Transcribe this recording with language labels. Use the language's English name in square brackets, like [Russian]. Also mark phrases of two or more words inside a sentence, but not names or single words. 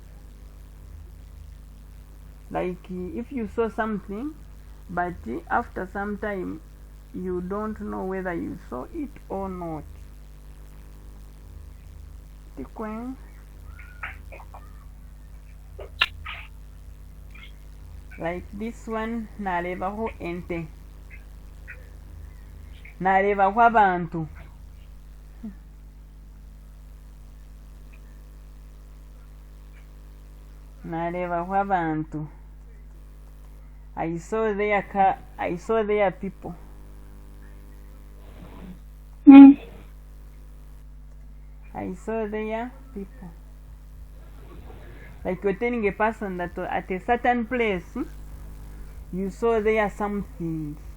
[English] Like if you saw something, but after some time you don't know whether you saw it or not. Like this one, [Nyankole] narebaho ente, narebaho abantu. Narebaho abantu. [English] I saw their people. I saw their people. Like you're telling a person that at a certain place you saw there something.